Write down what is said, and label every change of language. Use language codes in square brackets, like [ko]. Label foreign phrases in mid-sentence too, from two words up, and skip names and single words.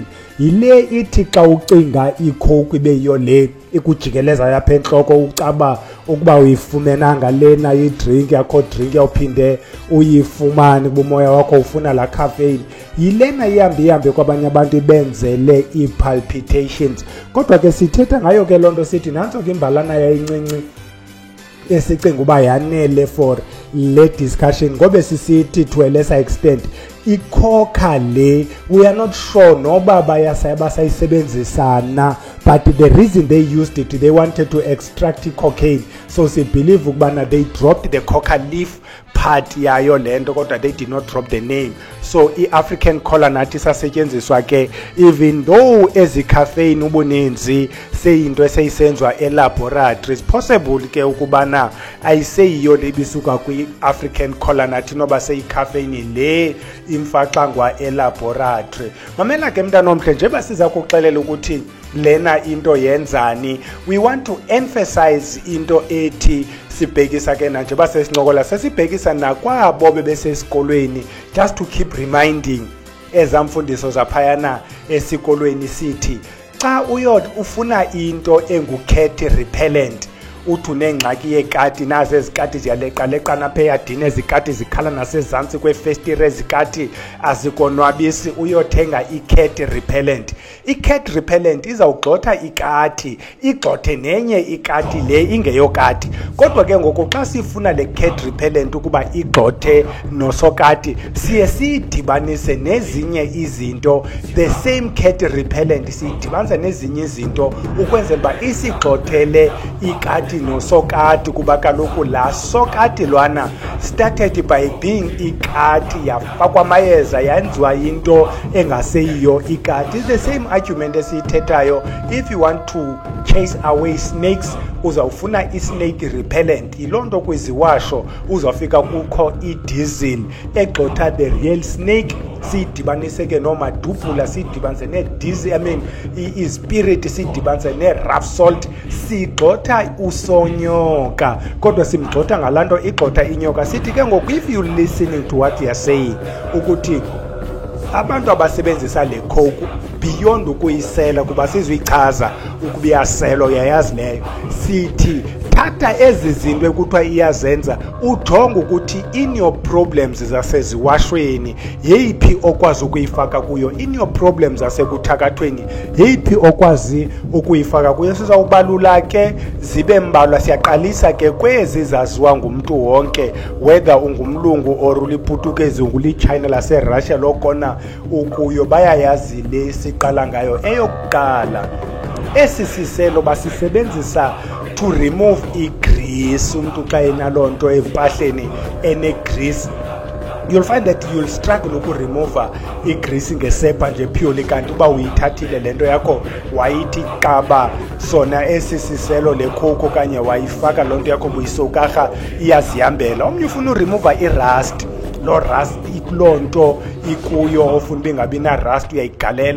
[xh] Yile ithi xa ucinga iCoke ibe yiyo le ikujikeleza yapha entloko ucaba ukuba uyifumenanga lena idrink yakho, drink yawuphinde uyifumane kumoya wakho ufuna la caffeine. Yilena ihambe kwabanye abantu ibenzele i-palpitations. Kodwa ke sithetha ngayo ke loo nto sithi nantso ke imbalana yayincinci esicinga uba yanele for le discussion, ngobe sisithi [en] to a lesser extent [xh] icoca le [en] we are not sure [xh] noba basayisebenzisa na, [en] but the reason they used it, they wanted to extract cocaine, so they believe ukubana they dropped the coca leaf part yayo lento, [xh] kodwa [en] they did not drop the name. [xh] So i-African cola nathi sasetyenziswa ke, [en] even though [xh] ezi-caffeine ubuninzi seyinto eseyisenzwa elaboratory, [en] it's possible [xh] ke ukubana ayiseyiyo le bisuka kwi-African cola nathi noba seyi-caffeine le imfaxangwa elaboratory. Mamela ke mntana omhle, njengoba siza kuxelela ukuthi lena into yenzani, [en] we want to emphasize [xh] into ethi sibhekisa ke na njengoba sesincokola sesibhekisa nakwabo bebesesikolweni, [en] just to keep reminding [xh] ezamfundiso zaphayana esikolweni sithi xa ufuna into engu- [en] cat repellent, [xh] uthi unengxaki yekati, nazo ezikati ziyaleqaleqana apha eyadini, ezikati zikhala nasezantsi kwefestire, ezikati azikonwabisi, uyothenga i- [en] cat repellent. [xh] I- [en] cat repellent [xh] izawugxotha ikati, igxothe nenye ikati le ingeyokati, kodwa ke ngoku xa sifuna le [en] cat repellent [xh] ukuba igxothe nosokati, siye siyidibanise nezinye izinto, [en] the same cat repellent [xh] siyidibanise nezinye izinto ukwenzela uba isigxothele ikati nosokati, kuba kaloku la sokati lwana [en] started by being [xh] ikati, yafakwa amayeza yenziwa into engaseyiyo ikati. [en] It's the same argument esiyithethayo. If you want to chase away snakes, [xh] uzawufuna i- [en] snake repellent, [xh] yiloo nto kwiziwasho uzawufika kukho i-diesel egxotha [en] the real snake, [xh] siyidibanise ke nomadubhula, siyidibanise ne-diesel, i-spirit siyidibanise ne-rough salt, sigxotha usonyoka, kodwa simgxotha ngalaa nto igxotha inyoka. Sithi ke ngoku, [en] if you listening to what you are saying, [xh] ukuthi abantu abasebenzisa le coke beyond ukuyisela, kuba sizuyichaza ukuba iyasela, uyayazi leyo, sithi thatha ezi zinto ekuthiwa iyazenza, ujonge ukuthi [en] in your problems [xh] zaseziwashweni yeyiphi okwazi ukuyifaka kuyo, [en] in your problems [xh] zasekuthakathweni yeyiphi okwazi ukuyifaka kuyo. Sizawubalula ke zibe mbalwa, siyaqalisa ke kwezi zaziwa ngumntu wonke, whether ungumlungu or uliputukezi, unguli-China laseRussia, lokona ukuyo bayayazi le siqala ngayo. Eyokuqala, esi siselo basisebenzisa [en] to remove [xh] i-grease. Umuntu xa enaloo nto empahleni ene-grease, [en] you'll find that you'll struggle [xh] ukuremove i-grease ngesepa nje purely, kanti uba uyithathile le nto yakho wayithi qaba sona esi siselo le coke okanye wayifaka loo nto yakho buyisokarha iyazihambela. Omnye ufuna uremove i-rust, loo rust kuloo nto ikuyo ofuna uba ingabi na-rust uyayigalela.